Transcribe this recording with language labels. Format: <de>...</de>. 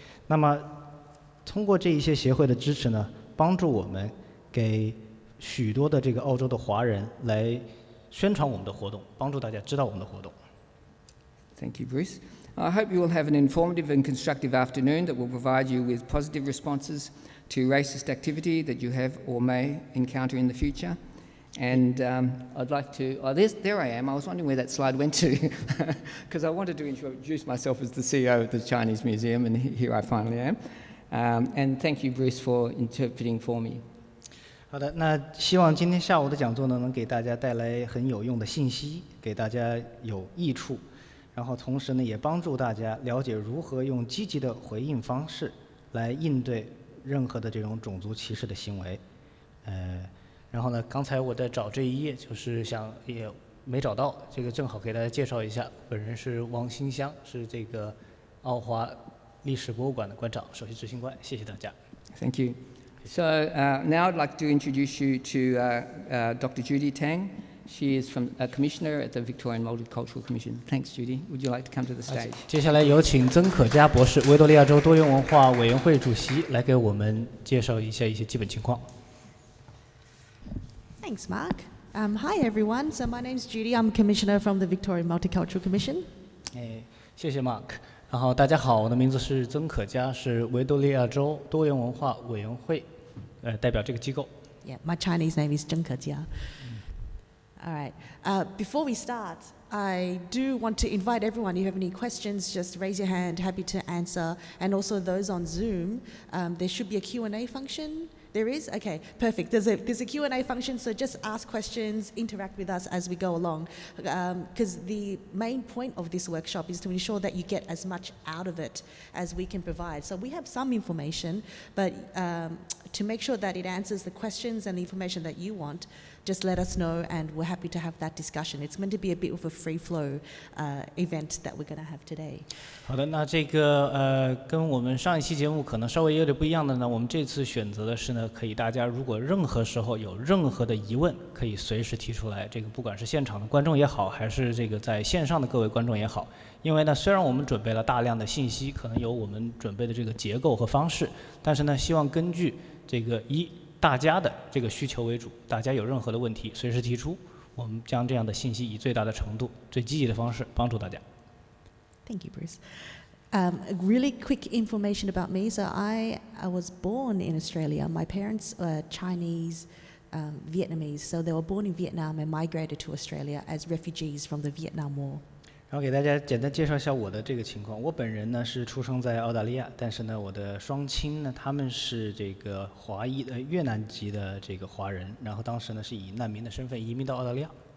<zh>那么通过这一些协会的支持呢，帮助我们给许多的这个澳洲的华人来宣传我们的活动，帮助大家知道我们的活动。</zh> <en>Thank you, Bruce. I hope you will have an informative and constructive afternoon that will provide you with positive responses to racist activity that you have or may encounter in the future. And I'd like to, there I am. I was wondering where that slide went to, because I wanted to introduce myself as the CEO of the Chinese Museum, and here I finally am. And thank you, Bruce, for interpreting for me.</en> <zh>好的，那希望今天下午的讲座呢，能给大家带来很有用的信息，给大家有益处，然后同时呢，也帮助大家了解如何用积极的回应方式来应对任何的这种种族歧视的行为。然后呢，刚才我在找这一页，就是也没找到，这个正好给大家介绍一下，本人是王新香，是这个澳华历史博物馆的馆长、首席执行官，谢谢大家。</zh> <en>Thank you. So now I'd like to introduce you to Dr. Judy Tang. She is a commissioner at the Victorian Multicultural Commission. Thanks, Judy. Would you like to come to the stage?</en> <zh>接下来有请曾可嘉博士，维多利亚州多元文化委员会主席，来给我们介绍一些基本情况。</zh> <en>Thanks, Mark. Hi, everyone. So my name's Judy. I'm a commissioner from the Victorian Multicultural Commission.</en> <zh>谢谢 Mark。然后大家好，我的名字是曾可嘉，是维多利亚州多元文化委员会，代表这个机构。</zh> <en>Yeah, my Chinese name is Zheng Kejia. All right. Before we start, I do want to invite everyone. If you have any questions, just raise your hand. Happy to answer. And also those on Zoom, there should be a Q&A function. There is? Okay, perfect. There's a Q&A function, so just ask questions, interact with us as we go along. Because the main point of this workshop is to ensure that you get as much out of it as we can provide. So we have some information, but to make sure that it answers the questions and the information that you want, just let us know, and we're happy to have that discussion. It's meant to be a bit of a free flow event that we're going to have today.</en> <zh>好的，那这个跟我们上一期节目可能稍微有点不一样的呢，我们这次选择的是呢，可以大家如果任何时候有任何的疑问，可以随时提出来。这个不管是现场的观众也好，还是这个在线上的各位观众也好，因为呢，虽然我们准备了大量的信息，可能有我们准备的这个结构和方式，但是呢，希望根据这个大家的这个需求为主，大家有任何的问题随时提出，我们将这样的信息以最大的程度、最积极的方式帮助大家。</zh> <en>Thank you, Bruce. Really quick information about me. So I was born in Australia. My parents were Chinese, Vietnamese. So they were born in Vietnam and migrated to Australia as refugees from the Vietnam War.</en> <zh>然后给大家简单介绍一下我的这个情况。我本人呢是出生在澳大利亚，但是呢我的双亲呢他们是这个华裔的越南籍的这个华人，然后当时呢是以难民的身份移民到澳大利亚。</zh>